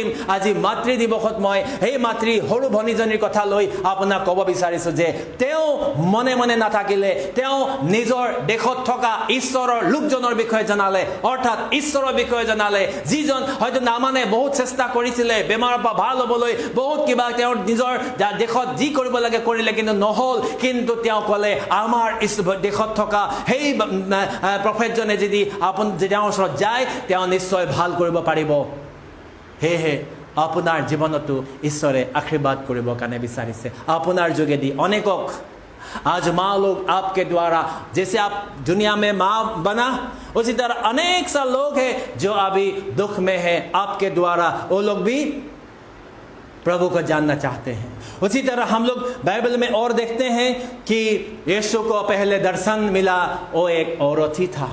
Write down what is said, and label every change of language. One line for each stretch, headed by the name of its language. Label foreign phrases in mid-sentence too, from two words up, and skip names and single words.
Assamese: আজি মাতৃ দিৱসত মই এই মাতৃ সৰু ভনীজনীৰ কথা লৈ আপোনাক ক'ব বিচাৰিছো যে তেওঁ মনে মনে নাথাকিলে, তেওঁ নিজৰ দেশত থকা ঈশ্বৰৰ লোকজনৰ বিষয়ে জনালে, অৰ্থাৎ ঈশ্বৰৰ বিষয়ে জনালে, যিজন হয়তো নামানে বহুত চেষ্টা কৰিছিলে বেমাৰৰ পৰা ভাল হ'বলৈ, বহুত কিবা তেওঁৰ নিজৰ দেশত যি কৰিব লাগে কৰিলে, কিন্তু নহ'ল। কিন্তু তেওঁ ক'লে, আমাৰ দেশত থকা সেই প্ৰফেটজনে যদি তেওঁৰ ওচৰত যায়, তেওঁ নিশ্চয় ভাল কৰিব পাৰিব। সেয়েহে আপোনাৰ জীৱনতো ঈশ্বৰে আশীৰ্বাদ কৰিবৰ কাৰণে বিচাৰিছে, আপোনাৰ যোগেদি অনেকক।
Hindi: आज माँ लोग आपके द्वारा, जैसे आप दुनिया में माँ बना, उसी तरह अनेक सा लोग हैं जो अभी दुख में है, आपके द्वारा वो लोग भी प्रभु को जानना चाहते हैं। उसी तरह हम लोग बाइबल में और देखते हैं कि यीशु को पहले दर्शन मिला, वो एक औरत ही था।